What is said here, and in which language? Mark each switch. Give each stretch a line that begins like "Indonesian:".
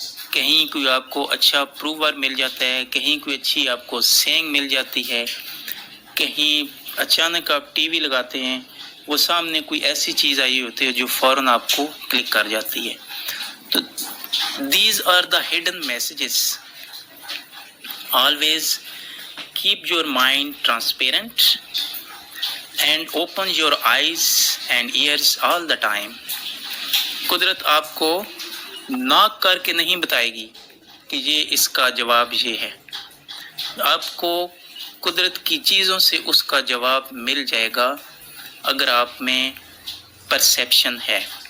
Urdu: کہیں کوئی آپ کو اچھا پروور مل جاتا ہے، کہیں کوئی اچھی آپ کو سینگ مل جاتی ہے، کہیں اچانک آپ ٹی وی لگاتے ہیں وہ سامنے کوئی ایسی چیز آئی ہوتی ہے جو فوراً آپ کو کلک کر جاتی ہے.
English: تو these are the hidden messages. Always keep your mind transparent and open your eyes and ears all the time.
Urdu: قدرت آپ کو ناک کر کے نہیں بتائے گی کہ یہ اس کا جواب یہ ہے. آپ کو قدرت کی چیزوں سے اس کا جواب مل جائے گا اگر آپ میں پرسیپشن ہے.